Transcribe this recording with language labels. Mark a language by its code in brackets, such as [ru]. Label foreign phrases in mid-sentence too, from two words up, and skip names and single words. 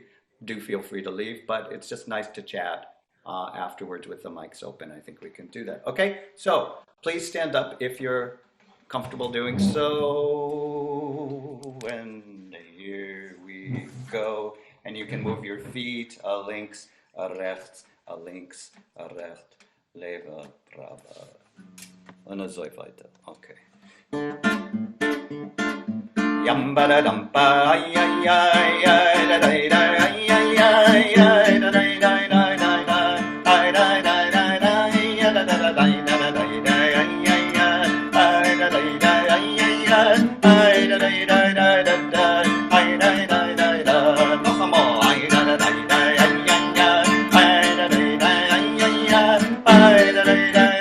[en] Do feel free to leave, but it's just nice to chat afterwards with the mics open. I think we can do that. Okay, so please stand up if you're comfortable doing so. And here we go. And you can move your feet [de] links, rechts, links, rechts, [pl] lever, prawa. [de] Und so weiter. Okay. Yamba dampa ay ay ay ay da da da ay ay ay ay da da da da da ay da da da da ya da da da da da da ay ay ay ay da da da ay ay ay da da da da da ay da da da da noch einmal ay da da da da ay ay ay da da da ay ay ay da da da